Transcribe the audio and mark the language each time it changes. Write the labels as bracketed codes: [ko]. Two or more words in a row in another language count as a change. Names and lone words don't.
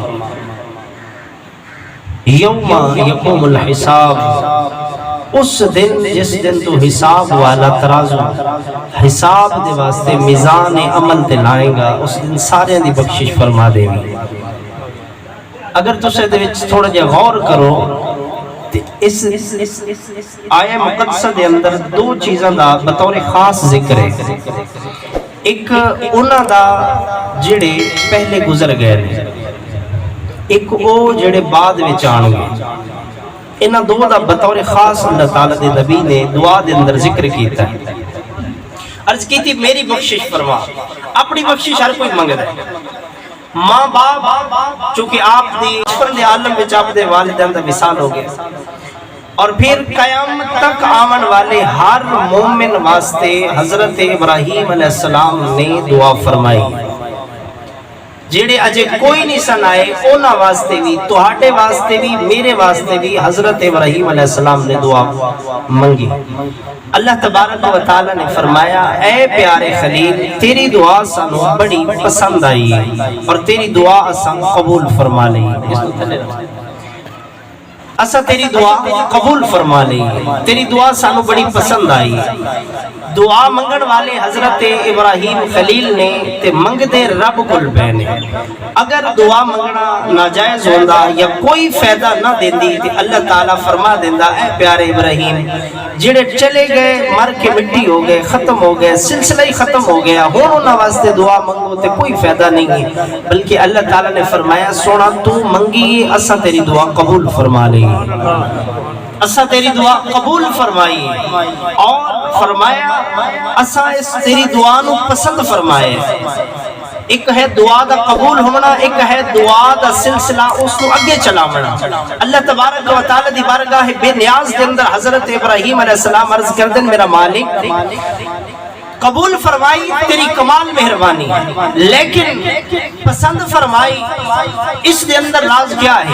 [ar] یوم یقوم الحساب, [pa] اس دن جس دن تو حساب والا ترازو حساب دے واسطے میزان عمل تے لائیں گا, اس دن سارے دی بخشش فرما دے گی. اگر تسے دے وچ تھوڑا جا غور کرو اس آیا مقدسہ دے اندر دو چیزاں دا بطور خاص ذکر ہے. ایک انہاں دا جڑے پہلے گزر گئے نے، ایک او جڑے بعد وچ آن گے. انہاں دو دا بطور خاص اللہ تعالی دے نبی نے دعا دے اندر ذکر کیتا ہے. عرض کی تھی میری بخشش فرما. اپنی بخشش ہر کوئی منگدا ہے. ماں باپ چونکہ آپ دی بچپن دے عالم وچ آپ دے والدین دا وصال ہو گیا، اور پھر قیامت تک آمن والے ہر مومن واسطے حضرت ابراہیم علیہ السلام نے دعا فرمائی. جڑے اجے کوئی نہیں سن آئے انہاں واسطے بھی، تہاڈے واسطے بھی، میرے واسطے بھی حضرت ابراہیم علیہ السلام نے دعا منگی. اللہ تبارک و تعالی نے فرمایا اے پیارے خلیل تیری دعا سانو بڑی پسند آئی اور تیری دعا اساں قبول فرما لئی. اسا تیری دعا قبول فرما لئی، تیری دعا سانو بڑی پسند آئی. دعا منگن والے حضرت ابراہیم خلیل نے تے منگدے رب کول پے نے. اگر دعا منگنا ناجائز ہوندا یا کوئی فائدہ نہ دیندی تے اللہ تعالیٰ فرما دیندا اے پیارے ابراہیم جڑے چلے گئے مر کے مٹی ہو گئے، ختم ہو گئے، سلسلہ ہی ختم ہو گیا، ہن انہاں واسطے دعا منگو تے کوئی فائدہ نہیں ہے. بلکہ اللہ تعالیٰ نے فرمایا سونا تو منگی اساں تیری دعا قبول فرما لئی، اسا تیری دعا قبول فرمائی. اور فرمایا اسا اس تیری دعا نو پسند فرمائے. ایک ہے دعا دا قبول ہونا، ایک ہے دعا دا سلسلہ اس کو اگے چلاونا. اللہ تبارک و تعالی دی بارگاہ بے نیاز دے اندر حضرت ابراہیم علیہ السلام عرض کردن میرا مالک قبول فرمائی تیری کمال مہربانی، لیکن پسند فرمائی اس دے اندر راز کیا ہے؟